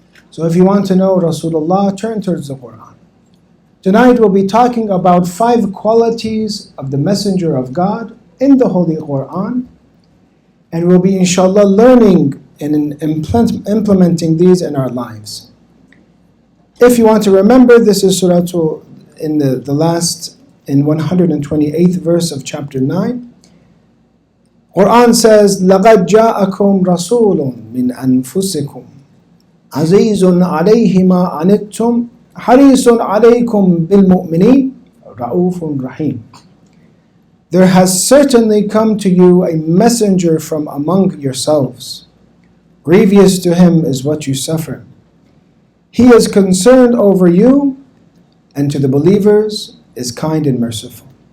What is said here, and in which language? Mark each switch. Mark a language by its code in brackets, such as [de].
[en] So if you want to know Rasulullah, turn towards the Quran. Tonight we'll be talking about 5 qualities of the Messenger of God in the Holy Quran. And we'll be inshallah learning and implementing these in our lives. If you want to remember, this is Surah in the last, in 128th verse of chapter 9. Quran says, [ar] لَقَدْ جَاءَكُمْ رَسُولٌ مِّنْ أَنفُسِكُمْ عَزِيزٌ عَلَيْهِ مَا عَنِتُّمْ حَرِيصٌ عَلَيْكُمْ بِالْمُؤْمِنِينَ رَءُوفٌ رَحِيمٌ. [en] There has certainly come to you a messenger from among yourselves. Grievous to him is what you suffer. He is concerned over you, and to the believers is kind and merciful.